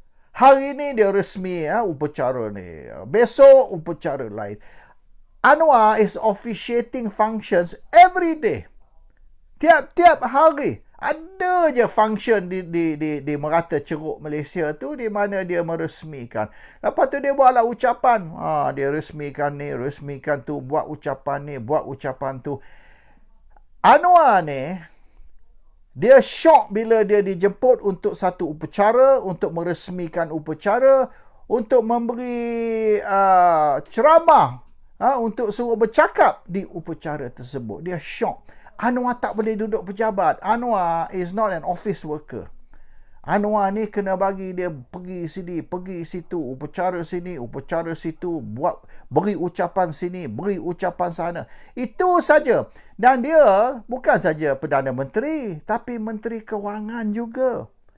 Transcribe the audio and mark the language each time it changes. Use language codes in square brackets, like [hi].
[ms] Hari ni dia resmi upacara ni. Besok upacara lain. [en] Anwar is officiating functions every day. [ms] Tiap-tiap hari. Ada je function di Merata Ceruk Malaysia tu di mana dia meresmikan. Lepas tu dia buatlah ucapan. Dia resmikan ni, resmikan tu, buat ucapan ni, buat ucapan tu. Anwar ni, dia syok bila dia dijemput untuk satu upacara, untuk meresmikan upacara, untuk memberi ceramah, untuk suruh bercakap di upacara tersebut. Dia syok. Anwar tak boleh duduk pejabat. [en] Anwar is not an office worker. [ms] Anwar ni kena bagi dia pergi sini, pergi situ, upacara sini, upacara situ, beri ucapan sini, beri ucapan sana. Itu saja. Dan dia bukan saja Perdana Menteri, tapi Menteri Kewangan juga.